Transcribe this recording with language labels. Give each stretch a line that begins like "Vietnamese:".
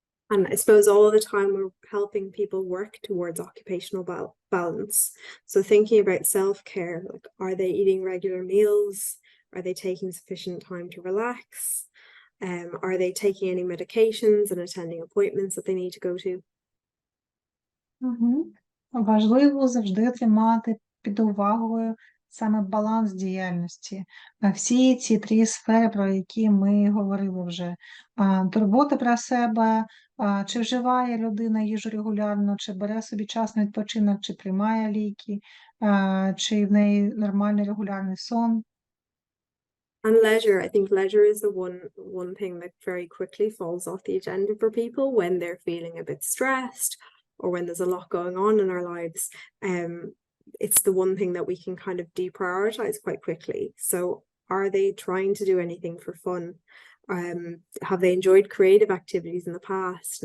English: And I suppose all the time we're helping people work towards occupational balance. So thinking about self-care, like, are they eating regular meals? Are they taking sufficient time to relax? Are they taking any medications and attending appointments that they need to go to?
Ukrainian: Важливо завжди тримати під увагою саме баланс діяльності. Всі ці 3 сфери, про які ми говорили вже. Турбота про себе, чи вживає людина їжу регулярно, чи бере собі час на відпочинок, чи приймає ліки, чи в неї нормальний регулярний сон.
English: And leisure, I think leisure is the one thing that very quickly falls off the agenda for people when they're feeling a bit stressed or when there's a lot going on in our lives. It's the one thing that we can kind of deprioritize quite quickly. So are they trying to do anything for fun? Have they enjoyed creative activities in the past?